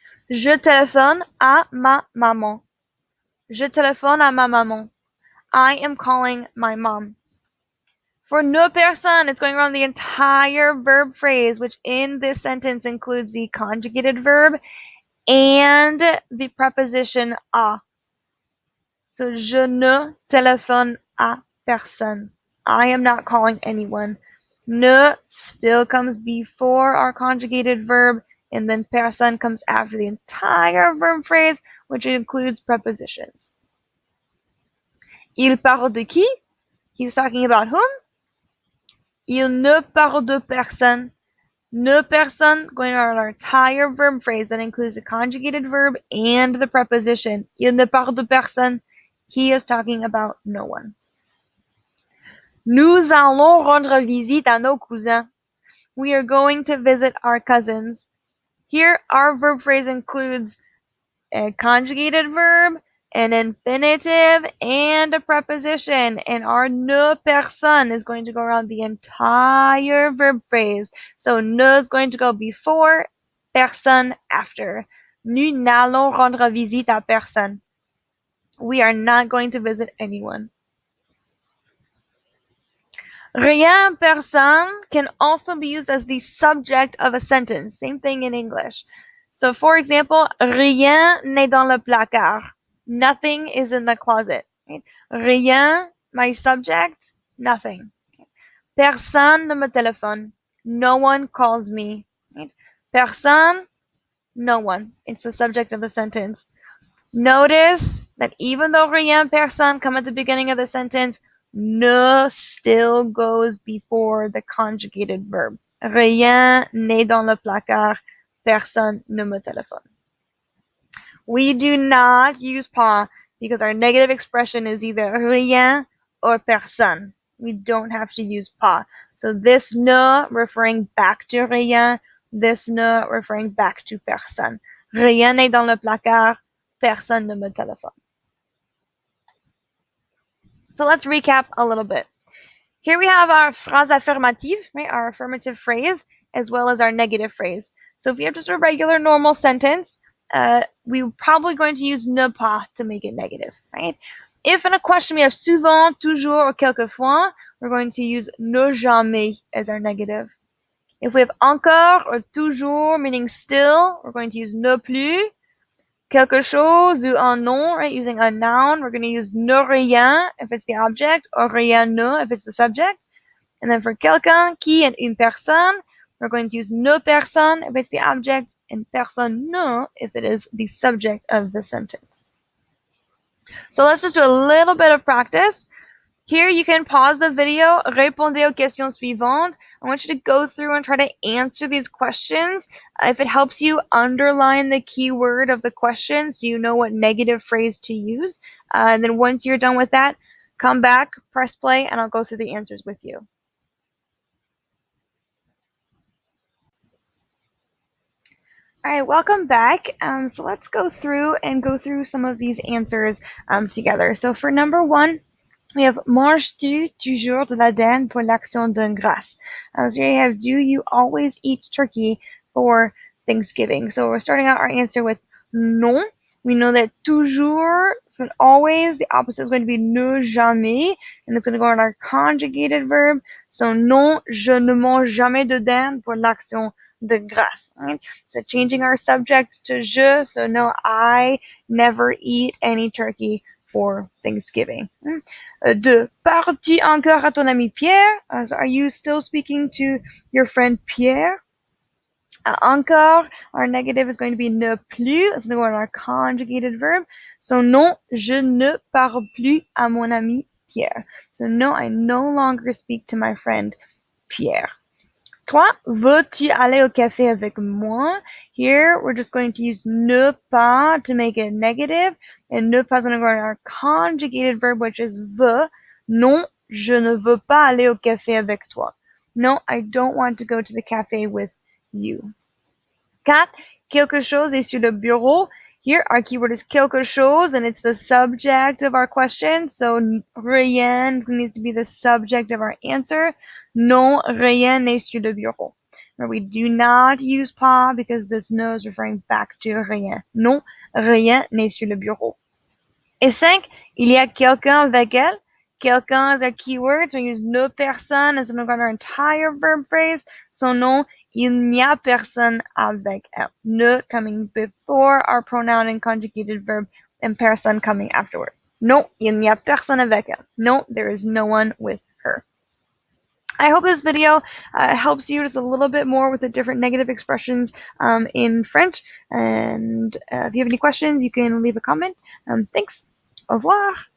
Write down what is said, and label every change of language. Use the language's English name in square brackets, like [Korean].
[French] Je téléphone à ma maman. Je téléphone à ma maman. [English] I am calling my mom. For ne personne, it's going around the entire verb phrase, which in this sentence includes the conjugated verb and the preposition à. [French] So, je ne téléphone à personne. [English] I am not calling anyone. Ne still comes before our conjugated verb, and then personne comes after the entire verb phrase, which includes prepositions. [French] Il parle de qui? [English] He's talking about whom? [French] Il ne parle de personne. Ne personne, [English] going around our entire verb phrase that includes the conjugated verb and the preposition. [French] Il ne parle de personne. [English] He is talking about no one. [French] Nous allons rendre visite à nos cousins. [English] We are going to visit our cousins. Here, our verb phrase includes a conjugated verb, an infinitive, and a preposition. And our ne personne is going to go around the entire verb phrase. So ne is going to go before, personne after. [French] Nous n'allons rendre visite à personne. [English] We are not going to visit anyone. Rien, personne can also be used as the subject of a sentence. Same thing in English. So, for example, [French] rien n'est dans le placard. [English] Nothing is in the closet. Right? Rien, my subject, nothing. [French] Personne ne me téléphone. [English] No one calls me. Right? Personne, no one. It's the subject of the sentence. Notice that even though rien, personne come at the beginning of the sentence, ne still goes before the conjugated verb. [French] Rien n'est dans le placard. Personne ne me téléphone. [English] We do not use pas because our negative expression is either rien or personne. We don't have to use pas. So this ne referring back to rien, this ne referring back to personne. [French] Rien n'est dans le placard. Personne ne me téléphone. [English] So let's recap a little bit. Here we have our phrase affirmative, right, our affirmative phrase, as well as our negative phrase. So if you have just a regular normal sentence, we're probably going to use ne pas to make it negative, right? If in a question we have souvent, toujours, or quelquefois, we're going to use ne jamais as our negative. If we have encore or toujours, meaning still, we're going to use ne plus. [French] Quelque chose ou un nom, right? [English] Using a noun, we're going to use ne rien if it's the object, or rien ne if it's the subject. And then for quelqu'un, qui, and une personne, we're going to use ne personne if it's the object, and personne ne if it is the subject of the sentence. So let's just do a little bit of practice. Here you can pause the video, [French] répondez aux questions suivantes. [English] I want you to go through and try to answer these questions. If it helps you, underline the keyword of the question so you know what negative phrase to use. And then once you're done with that, come back, press play, and I'll go through the answers with you. All right, welcome back. So let's go through some of these answers together. So for number one, We have [French] manges-tu toujours de la dinde pour l'action de grâce? [English] So we have do you always eat turkey for Thanksgiving? So we're starting out our answer with non. We know that toujours, so always, the opposite is going to be ne jamais, and it's going to go on our conjugated verb. [French] So non, je ne mange jamais de dinde pour l'action de grâce. [English] Right? So changing our subject to je, so no, I never eat any turkey for Thanksgiving. [French] De parles-tu encore à ton ami Pierre? [English] So are you still speaking to your friend Pierre? Encore, our negative is going to be ne plus. It's going to go on our conjugated verb. [French] So non, je ne parle plus à mon ami Pierre. [English] So no, I no longer speak to my friend Pierre. [French] Toi, veux-tu aller au café avec moi? [English] Here, we're just going to use ne pas to make it negative, and ne pas is going to go on our conjugated verb, which is veux. [French] Non, je ne veux pas aller au café avec toi. [English] No, I don't want to go to the cafe with you. 4. [French] Quelque chose est sur le bureau. [English] Here, our keyword is quelque chose, and it's the subject of our question. So, rien needs to be the subject of our answer. [French] Non, rien n'est sur le bureau. [English] Now, we do not use pas because this no is referring back to rien. [French] Non, rien n'est sur le bureau. Et 5. Il y a quelqu'un avec elle. [English] Quelqu'un is a keyword, so we use ne personne as on our entire verb phrase. [French] So non, il n'y a personne avec elle. [English] Ne coming before our pronoun and conjugated verb, and personne coming afterward. [French] Non, il n'y a personne avec elle. [English] No, there is no one with her. I hope this video helps you just a little bit more with the different negative expressions in French. And if you have any questions, you can leave a comment. Thanks. [French] Au revoir.